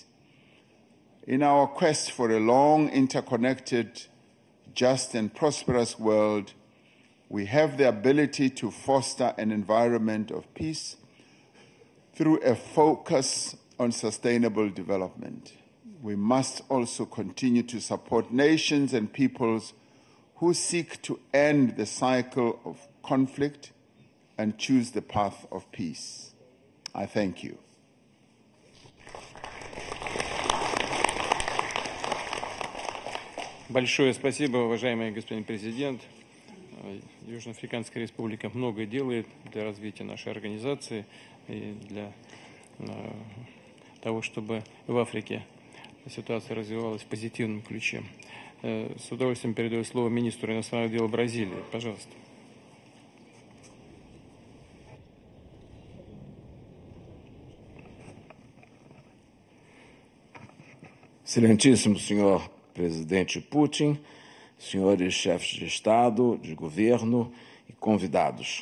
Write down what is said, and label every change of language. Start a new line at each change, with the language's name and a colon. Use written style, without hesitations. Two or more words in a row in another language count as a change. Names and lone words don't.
English: In our quest for a long, interconnected, just and prosperous world, we have the ability to foster an environment of peace through a focus on sustainable development. We must also continue to support nations and peoples who seek to end the cycle of conflict and choose the path of peace. I thank you.
Russian: Большое спасибо, уважаемый господин президент. Южноафриканская республика много делает для развития нашей организации и для того, чтобы в Африке ситуация развивалась в позитивном ключе. С удовольствием передаю слово министру иностранных дел Бразилии. Пожалуйста.
Portuguese: Excelentíssimo senhor presidente Putin, senhores chefes de Estado, de governo e convidados.